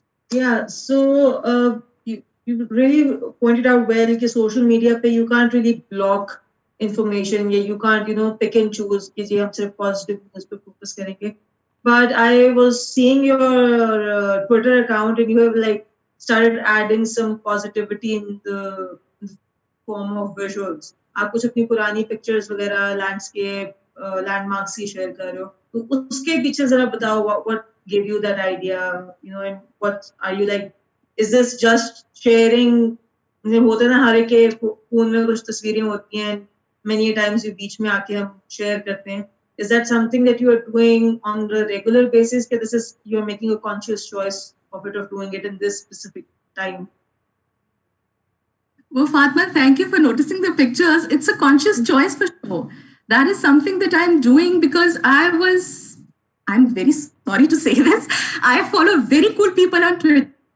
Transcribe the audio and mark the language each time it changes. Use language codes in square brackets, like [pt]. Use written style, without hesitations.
[en] Yeah, so you really pointed out well that social media pe you can't really block information. Yeah, you can't pick and choose [hi] कि जी हम सिर्फ [en] positive news [hi] पे [en] focus [hi] करेंगे. [en] But I was seeing your Twitter account and you have like started adding some positivity in the form of visuals. [hi] आप कुछ अपनी पुरानी pictures वगैरह landscape landmarks की share कर रहे हो. तो उसके पीछे जरा बताओ [en] what gave you that idea, and what are you like? Is this just sharing? [hi] होता ना हर एक के फोन में कुछ तस्वीरें होती हैं. [en] Many times [hi] ये बीच में आके हम share करते हैं. [en] Is that something that you are doing on a regular basis? That this is you're making a conscious choice of doing it in this specific time? Well, Fatma, thank you for noticing the pictures. It's a conscious choice for sure. That is something that I'm doing because I'm very sorry to say this, I follow very cool people on Twitter.